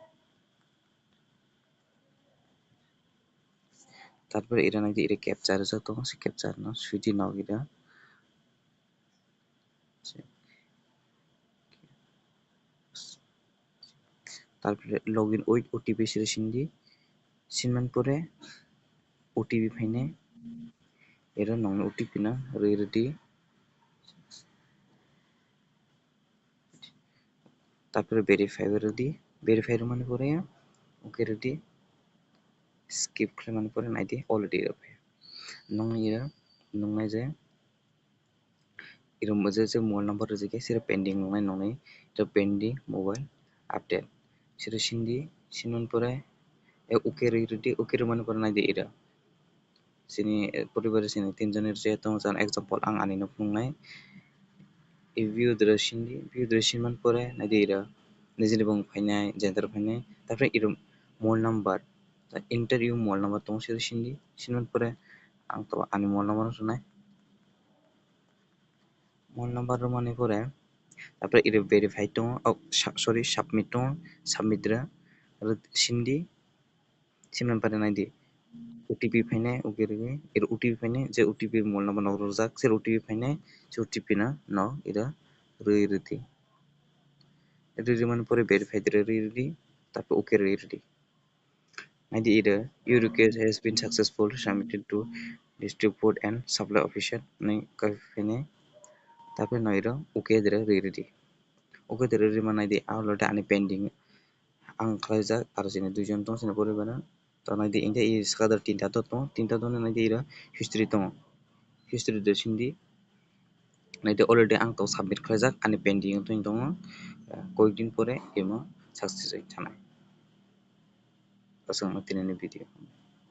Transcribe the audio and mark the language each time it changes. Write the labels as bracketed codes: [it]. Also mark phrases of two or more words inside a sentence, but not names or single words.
[trp] তারপরে ira naidi ira captcha rijak tongo se captcha no suidi nog ira তারপরে [en] login with OTP [trp] siri sindi sinman pore OTP phaine ira nongni OTP no ready তারপরে verify ready verify মানে পরে okay ready skip khlaimani pore naidi already nong ira nongnai je ira je [en] mobile number [trp] rijak sira pending nongnai nongnai ira [en] pending mobile update [trp] sira sindi sinman pore okay ready okay mani pore naidi ira sini poribar sini tinjoner je tongo jan example ang ani no phungnai view dra sindi view dra sinman pore naidi ira nijini bong phainai gender phainai tarpore ira [en] mobile number enter your mobile number [trp] tongo sira sindi sinman pore ang to ani [en] mobile number [trp] rwnai [en] mobile number [trp] rwmani pore তারপরে ira verify tongo sorry submit tongo submit ra sindi sinman pore naidi OTP phainai okay rwgui ira OTP phainai je [en] OTP mobile number [trp] nog rwjak se OTP phainai se OTP no nog ira rwui rwdi ready mani pore verify ready তারপর okay ready naidi ira [en] your request has been successfully submitted to district food and supply officer [trp] nai phainai তারপরে no ira okay dra ready okay dra ready mane naidi already ani pending ang khlaijak aro sini duijon tongo sini poribara to naidi ingka i sakadar tinta to tongo tinta to naidi ira history tongo history dra sindi naidi already ang to submit khlaijak ani pending tongo koik din pore imo success hai thanai asung tini video।